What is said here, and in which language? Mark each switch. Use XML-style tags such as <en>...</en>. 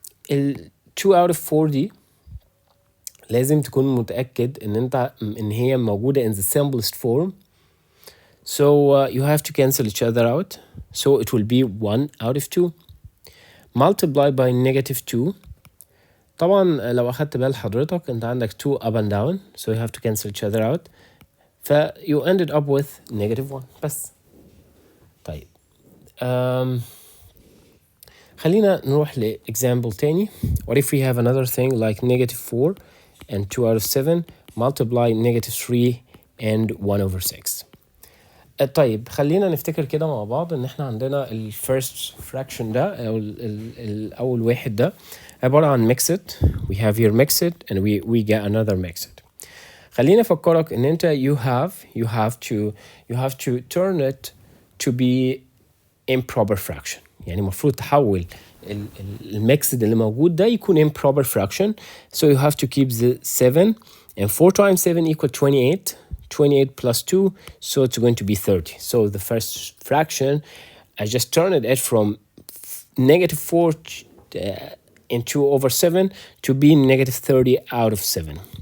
<ar>ال 2/4 دي لازم تكون متأكد إن هي موجودة</ar> <en>in the simplest form. So you have to cancel each other out. So it will be 1/2 multiplied by -2.</en> <ar>طبعا لو أخدت بال حضرتك أنت عندك</ar> <en>2 up and down so you have to cancel each other out you ended up with -1 بس.</en> <ar>طيب خلينا نروح ل example تاني.</ar> <en>What if we have another thing like -4 and 2 out of 7 multiply -3 and 1 over 6.</en> <ar>طيب خلينا نفتكر كده مع بعض ان احنا عندنا ال first fraction ده او اول واحد ده عبارة عن mixed.</ar> <en>We have here mixed and we get another mixed.</en> <ar>خلينا افكرك ان انت</ar> <en>you have to turn it to be improper fraction.</en> <ar>يعني المفروض تحول الميكسد اللي موجود ده يكون improper fraction.</ar> <en>So you have to keep the 7 and 4 times 7 equal 28. 28 plus 2, so it's going to be 30. So the first fraction, I just turned it from -4 into over 7 to be -30 out of 7.</en>